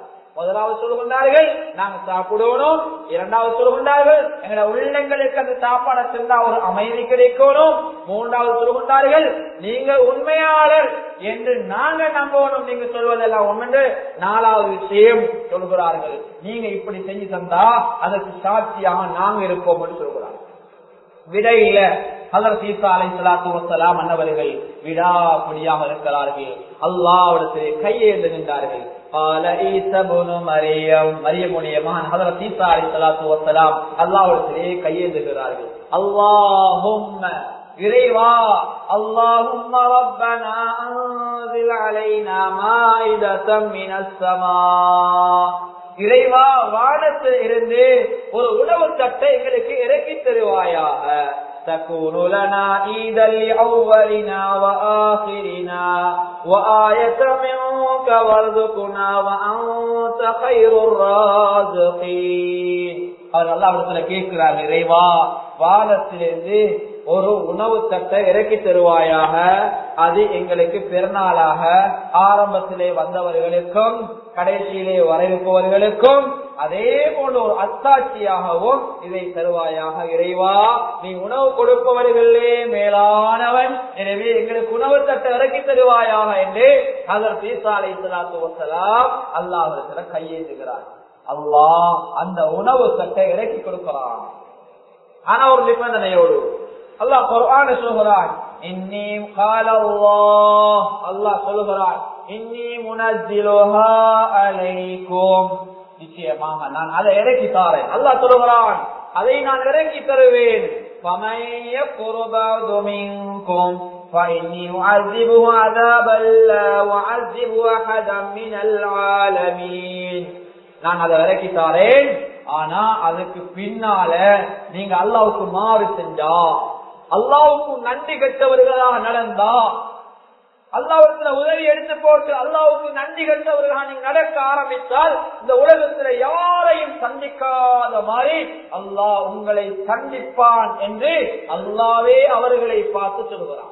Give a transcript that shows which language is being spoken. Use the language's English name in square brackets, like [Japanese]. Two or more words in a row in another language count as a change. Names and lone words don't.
[Tamil] முதலாவது சொல்கின்றார்கள் நாங்க சாப்பிடணும், இரண்டாவது சொல்கின்றார்கள் எங்களோட உள்ளங்களுக்கு அந்த சாப்பாடை சென்றா ஒரு அமைதி கிடைக்கணும், மூன்றாவது சொல்கின்றார்கள் நீங்க உண்மையாளர் என்று நாங்க நம்பணும், நீங்க சொல்வதெல்லாம் உண்மை, நாலாவது விஷயம் சொல்கிறார்கள் நீங்க இப்படி செஞ்சு தந்தா அதற்கு சாட்சியாக நாங்க இருப்போம் என்று சொல்கிறார்கள். விடையில ஹஜ்ரத் ஈசா [Arabic] عليه الصلاة والسلام [Tamil] அன்னவர்கள் விடாப்பிடியாக இருக்கிறார்கள். அல்லாஹ்விடத்திலே கையேந்துகின்றார்கள். [Arabic] قال عيسى ابن مريم [Tamil] மரியமுடைய மகன் ஹஜ்ரத் ஈசா [Arabic] عليه الصلاة والسلام [Tamil] அல்லாஹ்விடத்திலே கையேந்துகிறார்கள். அல்லாஹும்ம இறைவா, [Arabic] اللهم ربنا أنزل علينا مائدة من السماء, [Tamil] இறைவா வானத்தில் இருந்து ஒரு உணவு தட்டை எங்களுக்கு இறக்கி தருவாயாக. [Arabic] تكون لنا عيدا لأولنا وآخرنا وآية منك وارزقنا وأنت خير الرازقين. [Tamil] அவர் அல்லாஹ்விடத்துல கேட்கிறார், இறைவா வானத்திலிருந்து ஒரு உணவு தட்டை இறக்கி தருவாயாக, அது எங்களுக்கு பெருநாளாக ஆரம்பத்திலே வந்தவர்களுக்கும் கடைசியிலே வரவிருப்பவர்களுக்கும் அதே போன்ற ஒரு அத்தாட்சியாகவும் இதை தருவாயாக. இறைவா நீ உணவு கொடுப்பவர்களே மேலானவன், எனவே எங்களுக்கு உணவு தட்டை இறக்கி தருவாயாக என்று ஹஜ்ரத் ஈசா [Arabic] عليه الصلاة والسلام [Tamil] அல்லாஹ்விடத்துல கையேந்துகிறார். அல்லாஹ் அந்த உணவு தட்டை இறக்கி கொடுக்கிறான். ஆனா ஒரு நிபந்தனையோடு அல்லாஹ் குர்ஆன்ல சொல்கிறான், இன்னி [Arabic] قال الله, [Tamil] அல்லாஹ் சொல்கிறான் [Arabic] إني منزلها عليكم, [Tamil] நிச்சயமாக நான் அதை இறக்கி தாரேன். அல்லாஹ் சொல்கிறான் அதை நான் இறக்கி தருவேன். [Arabic] فَمَن يَكْفُرْ بَعْدُ مِنكُمْ فَإِنِّي أُعَذِّبُهُ عَذَابًا لَّا أُعَذِّبُ أَحَدًا مِنَ الْعَالَمِينَ. [Tamil] நான் அதை இறக்கி தாரேன், ஆனா அதுக்கு பின்னால நீங்க அல்லாஹ்வுக்கு மாறு செஞ்சா, அல்லாஹ்வுக்கு நன்றி கெட்டவர்களாக நடந்தா, அல்லாஹ்விடத்துல உதவி எடுத்து போட்டு அல்லாஹ்வுக்கு நன்றி கெட்டவர்களாக நீங்க நடக்க ஆரம்பித்தால் இந்த உலகத்துல யாரையும் சந்திக்காத மாதிரி அல்லாஹ் உங்களை சந்திப்பான் என்று அல்லாஹ்வே அவர்களை பார்த்து சொல்கிறான்.